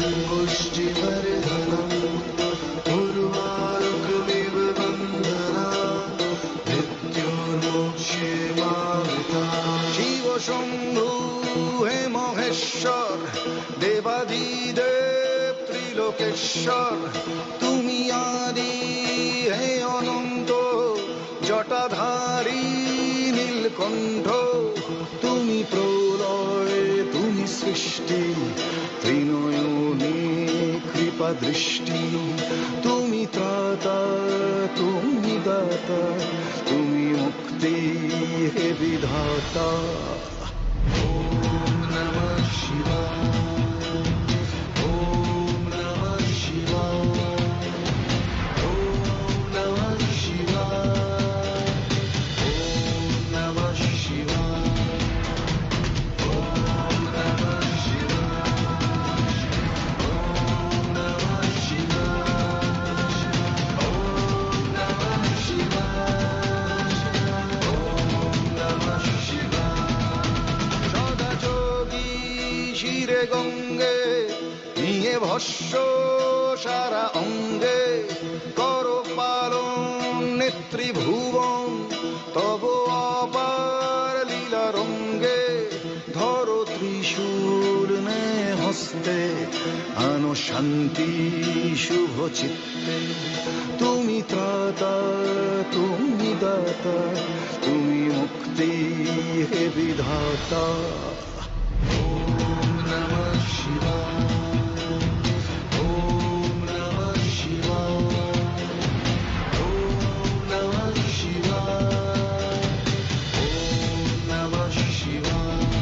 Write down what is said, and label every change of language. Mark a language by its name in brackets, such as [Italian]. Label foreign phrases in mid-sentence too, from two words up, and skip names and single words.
[Sanskrit] पुष्टिवर्धनम् उर्वारुकमिव बन्धना मृत्योर्मोक्षे मावृता शिव शम्भु हे महेश्वर देवादिदेव [Bangla] ত্রিলোকেশ্বর তুমি আদি হে অনন্ত জটাধারী নীলকণ্ঠ তুমি প্রলয় তুমি সৃষ্টি ত্রিনয়নে কৃপা দৃষ্টি তুমি ত্রাতা তুমি দাতা তুমি মুক্তি হে বিধাতা [Sanskrit] ওম নমঃ শিবায় ওম নমঃ শিবায় ওম নমঃ শিবায় ওম নমঃ শিবায় ওম নমঃ শিবায় ওম নমঃ শিবায় ওম নমঃ শিবায় [Bangla] সদা যোগী শিরে গঙ্গে নিয়ে ভস্য সারা অঙ্গে কর পালন নেত্রীভুবন তব অপার লীলা রঙ্গে ধরো ত্রিশূল নে হস্তে আনো শান্তি শুভ চিত্তে তুমি ত্রাতা তুমি দাতা তুমি মুক্তি হে বিধাতা [Sanskrit] ওম নমঃ শিবায় ওম নমঃ শিবায় ওম নমঃ শিবায় ওম নমঃ শিবায়